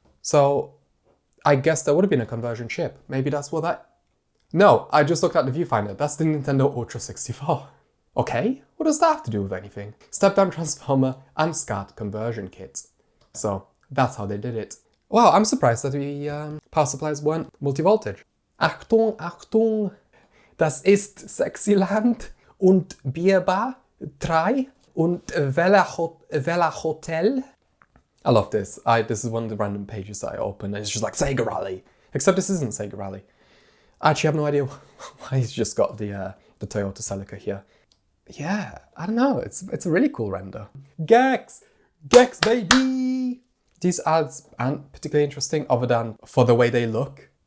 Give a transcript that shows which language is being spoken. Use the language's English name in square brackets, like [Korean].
[English] So I guess there would have been a conversion chip. Maybe that's what that... No, I just looked at the viewfinder. That's the Nintendo Ultra 64. Okay, what does that have to do with anything? Step-down transformer and SCART conversion kits. So that's how they did it. Wow, I'm surprised that the power supplies weren't multi-voltage. [German] Achtung, Achtung, das ist Sexyland und Bierbar 3 und Vela Hotel. [English] I love this. This is one of the random pages that I open and it's just like Sega Rally. Except this isn't Sega Rally. I actually have no idea why he's just got the Toyota Celica here. Yeah, I don't know. It's a really cool render. Gex! Gex, baby! These ads aren't particularly interesting other than for the way they look.